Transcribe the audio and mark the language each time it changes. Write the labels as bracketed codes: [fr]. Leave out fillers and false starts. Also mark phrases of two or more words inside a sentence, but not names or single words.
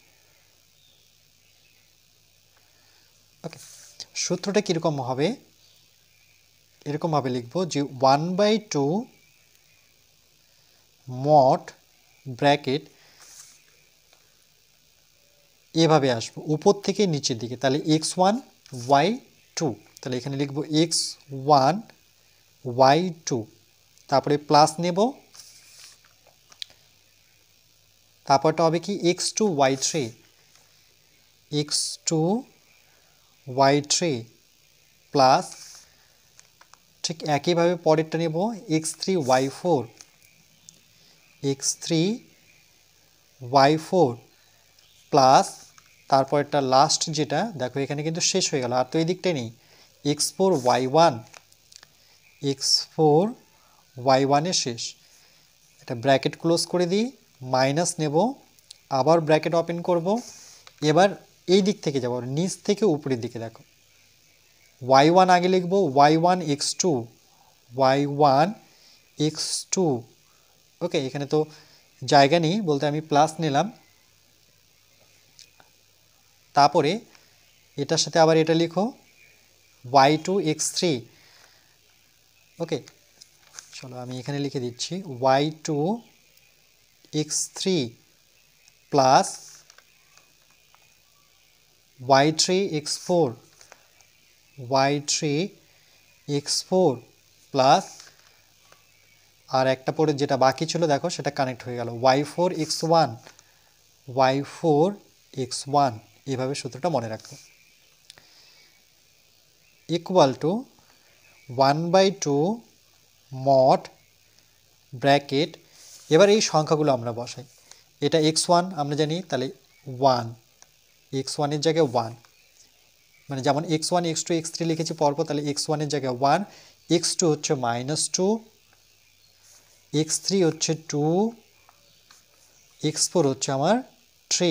[bn] ওকে, সূত্রটা কীরকম হবে, এরকমভাবে লিখব যে 1/2 [en] mod bracket, [bn] এভাবে আসবো উপর থেকে নিচের দিকে, তাহলে x1 y2, তাহলে এখানে লিখব x1 y2, তারপরে প্লাস নেব, তারপরটা হবে কি x2 y3, x2 y3 প্লাস, ঠিক একইভাবে পরেরটা নেব x3 y4, x3 y4 প্লাস, তারপরটা লাস্ট যেটা দেখো এখানে কিন্তু শেষ হয়ে গেল, আর তো এই দিকটাই নেই, x4 y1, x4 y1 এর শেষ। এটা [en] bracket close [bn] করে দিই, মাইনাস নেব, আবার [en] bracket open [bn] করব, এবার এই দিক থেকে যাব নিচ থেকে উপরের দিকে, দেখো y1 আগে লিখব, y1 x2 y1 x2। ওকে, এখানে তো জায়গা নেই বলতে আমি প্লাস নিলাম, তারপরে এটার সাথে আবার এটা লিখো y2 x3। ওকে, চলো আমি এখানে লিখে দিচ্ছি y2 x3 প্লাস y3 x4 y3 x4 প্লাস, আর একটা পরে যেটা বাকি ছিল দেখো সেটা কানেক্ট হয়ে গেল y4 x1 y4 x1, এভাবে সূত্রটা মনে রাখো, [en] equal to 1/2 mod bracket. [bn] এবার এই সংখ্যাগুলো আমরা বসাই, এটা x1 আমরা জানি, তাহলে 1, x1 এর জায়গায় 1, মানে যেমন x1 x2 x3 লিখেছি পরপর, তাহলে x1 এর জায়গায় 1, x2 হচ্ছে -2, x3 হচ্ছে 2, x4 হচ্ছে আমার 3।